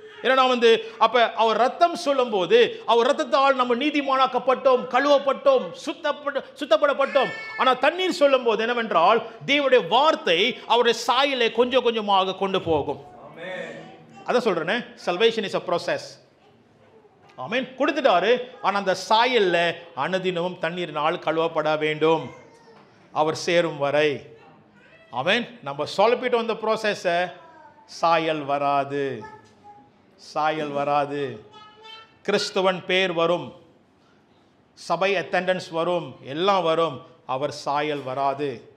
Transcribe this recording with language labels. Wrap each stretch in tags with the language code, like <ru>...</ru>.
<ta>ஏன்னா அப்ப அவர் ரத்தம் சொல்லும் போது, அவர் ரத்தத்தால் நம்ம நீதிமானாக்கப்பட்டோம், கழுவப்பட்டோம், சுத்தப்படப்பட்டோம். ஆனால் தண்ணீர் சொல்லும் போது என்னவென்றால், தேவனுடைய வார்த்தை அவருடைய சாயலை கொஞ்சம் கொஞ்சமாக கொண்டு போகும். அதான் சொல்றேனே,</ta> <en>salvation is a process.</en> <ta>ஆமென். கொடுத்துட்டாரு, ஆனால் அந்த சாயல்ல அனுதினமும் தண்ணீரினால் கழுவப்பட வேண்டும் அவர் சேரும் வரை. ஆமென். நம்ம சொல்லிட்டு வந்த ப்ராசஸை சாயல் வராது. சாயல் வராது. கிறிஸ்துவன் பேர் வரும், சபை அட்டெண்டன்ஸ் வரும், எல்லாம் வரும், அவர் சாயல் வராது.</ta>